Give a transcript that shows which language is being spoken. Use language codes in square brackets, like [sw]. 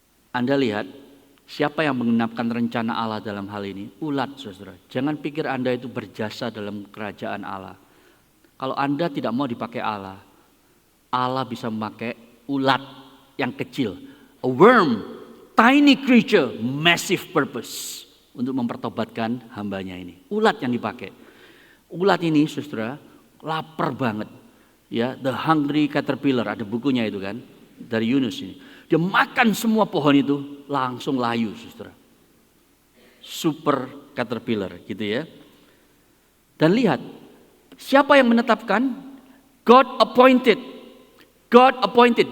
[id] Anda lihat, siapa yang menggenapkan rencana Allah dalam hal ini? Ulat, saudara. Jangan pikir Anda itu berjasa dalam kerajaan Allah. Kalau Anda tidak mau dipakai Allah, Allah bisa memakai ulat yang kecil. [en] A worm, tiny creature, massive purpose. [id] Untuk mempertobatkan hambanya ini. Ulat yang dipakai. Ulat ini, saudara, lapar banget. Ya, The Hungry Caterpillar, ada bukunya itu kan, dari Yunus ini. Dia makan semua pohon itu, langsung layu, saudara. Super caterpillar, gitu ya. Dan lihat, siapa yang menetapkan? [en] God appointed. God appointed.